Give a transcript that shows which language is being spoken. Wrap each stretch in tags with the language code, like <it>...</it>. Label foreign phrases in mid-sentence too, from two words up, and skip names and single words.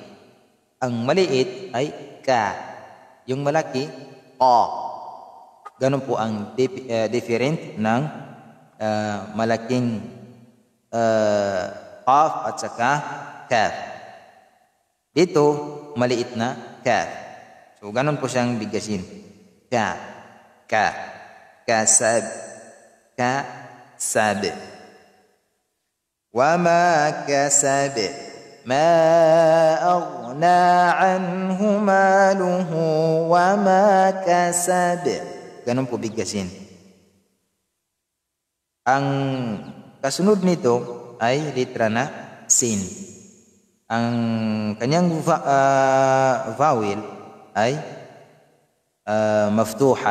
<tl>Ang maliit ay ka. Yung malaki, o. Ganun po ang different ng malaking qaf at saka kaf. Dito, maliit na kaf. So ganun po siyang bigkasin.</tl> <ar>كسب. وما كسب. ما أغنى عنه ماله وما كسب.</ar> <tl>Ganun po bigkasin. Ang kasunod nito ay litra na sin. Ang kanyang vowel ay maftuha.</tl>